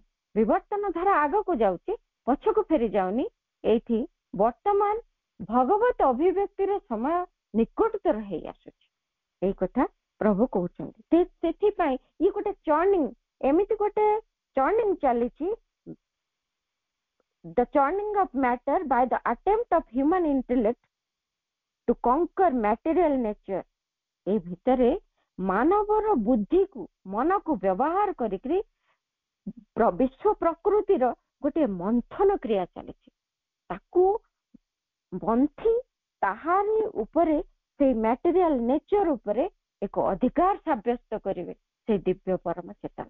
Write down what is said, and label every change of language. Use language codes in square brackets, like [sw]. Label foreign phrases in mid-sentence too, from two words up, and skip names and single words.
[or] ବିବର୍ତ୍ତନ ଧାରା ଆଗକୁ ଯାଉଛି, ପଛକୁ ଫେରି ଯାଉନି। ଏଇଠି ବର୍ତ୍ତମାନ ଭଗବତ ଅଭିବ୍ୟକ୍ତିର ସମୟ ନିକଟତର ହେଇ ଆସୁଛି, ଏଇ କଥା ପ୍ରଭୁ କହୁଛନ୍ତି। ସେଥିପାଇଁ ଇଏ ଗୋଟେ ଚର୍ଣ୍ଣିଂ, ଏମିତି ଗୋଟେ ଚର୍ଣ୍ଣିଂ ଚାଲିଛି, [en] the churning of matter by the attempt of human intellect to conquer material nature। [or] ଏ ଭିତରେ ମାନବର ବୁଦ୍ଧିକୁ, ମନକୁ ବ୍ୟବହାର କରିକି ବିଶ୍ୱ ପ୍ରକୃତିର ଗୋଟେ ମନ୍ଥନ କ୍ରିୟା ଚାଲିଛି। ତାକୁ ବନ୍ଥି ତାହାରି ଉପରେ, ସେଇ [en] material nature [or] ଉପରେ ଏକ ଅଧିକାର ସାବ୍ୟସ୍ତ କରିବେ ସେଇ ଦିବ୍ୟ ପରମ ଚେତନା।